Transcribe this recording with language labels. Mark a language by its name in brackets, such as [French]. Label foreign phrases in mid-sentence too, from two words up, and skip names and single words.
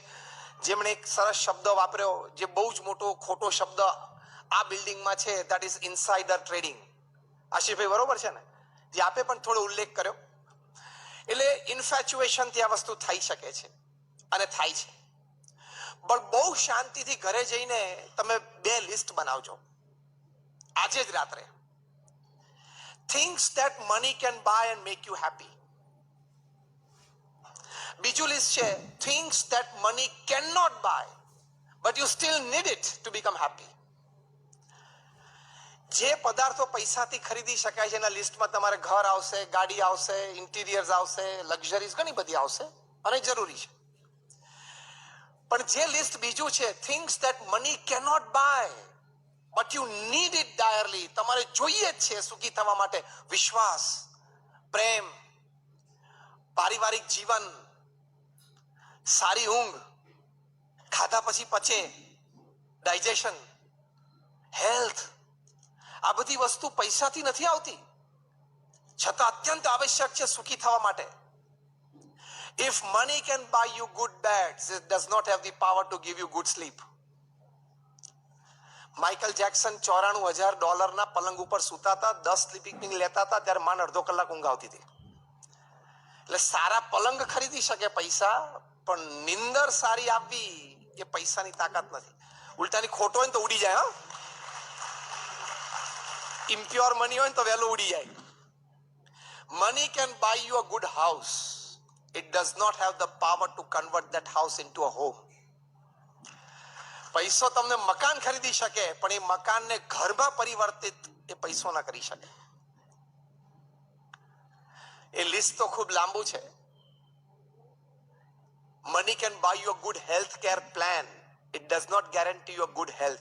[Gujarati] જેમણે એક સરસ શબ્દ વાપર્યો, જે બહુ જ મોટો ખોટો શબ્દ આ બિલ્ડિંગમાં છે, [English] that is insider trading. [Gujarati] આશીષભાઈ બરોબર છે ને? જે આપે પણ થોડો ઉલ્લેખ કર્યો. એટલે ઇન્ફેચ્યુએશનથી આ વસ્તુ થઈ શકે છે અને થાય છે. પણ બહુ શાંતિથી ઘરે જઈને તમે 2 લિસ્ટ બનાવજો આજે જ રાત્રે. [English] Things that money can buy and make you happy. [Gujarati] બીજું લિસ્ટ છે [English] things that money cannot buy but you still need it to become happy. [Gujarati] જે પદાર્થો પૈસાથી ખરીદી શકાય છે એના લિસ્ટમાં તમારે ઘર આવશે, ગાડી આવશે, ઇન્ટિરિયર્સ આવશે, લક્ઝરીઝ ઘણી બધી આવશે અને જરૂરી છે. પણ જે લિસ્ટ બીજું છે [English] things that money cannot buy but you need it direly, [Gujarati] તમારે જોઈએ જ છે સુખી થવા માટે, વિશ્વાસ, પ્રેમ, પારિવારિક જીવન, સારી ઊંઘ, ખાધા પછી પચે, ડાયજેશન, હેલ્થ. આ બધી વસ્તુ પૈસાથી નથી આવતી, છતાં અત્યંત આવશ્યક છે સુખી થવા માટે. [English] If money can buy you good beds, it does not have the power to give you good sleep. [Gujarati] માઇકલ જેક્સન $94,000 પલંગ ઉપર સૂતા હતા, 10 [English] sleeping pill [Gujarati] લેતા હતા, ત્યારે માન અડધો કલાક ઊંઘ આવતી હતી. એટલે સારા પલંગ ખરીદી શકે પૈસા, પણ નિંદર સારી આપવી એ પૈસાની તાકાત નથી. ઉલટાની ખોટો હોય ને તો ઉડી જાય. [English] impure money [Gujarati] હોય ને તો વહેલો ઉડી જાય. [English] Money can buy you a good house. It does not have the power to convert that house into a home. [Gujarati] પૈસો તમને મકાન ખરીદી શકે, પણ એ મકાનને ઘરમાં પરિવર્તિત એ પૈસો ના કરી શકે. એ લિસ્ટ તો ખૂબ લાંબુ છે. [English] Money can buy you a good health care plan, it does not guarantee you a good health.